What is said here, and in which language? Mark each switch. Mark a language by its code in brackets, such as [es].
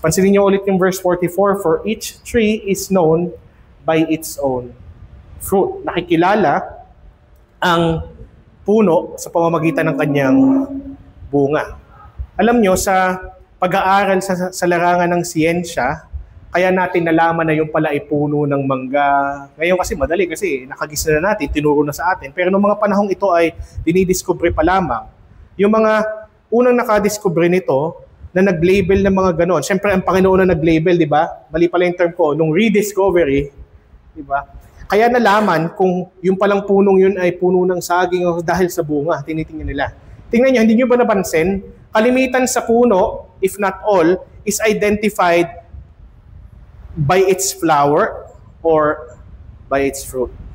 [tl] Pansinin niyo ulit yung [en] verse 44, for each tree is known by its own fruit. [tl] Nakikilala ang puno sa pamamagitan ng kanyang bunga. Alam nyo, sa pag-aaral sa larangan ng siyensya, kaya natin nalaman na yung pala ay puno ng mangga. Ngayon kasi madali kasi nakagisa na natin, tinuro na sa atin. Pero noong mga panahong ito ay dinidiscover pa lamang. Yung mga unang nakadiscover nito, na nag-label ng mga ganon. Siyempre, ang Panginoon na nag-label, di ba? Mali pala yung term ko, nung rediscovery, di ba? Kaya nalaman kung yung palang punong yun ay puno ng saging o dahil sa bunga, tinitingnan nila. Tingnan nyo, hindi nyo ba napansin? Kalimitan sa puno, [en] if not all, is identified by its flower or by its fruit.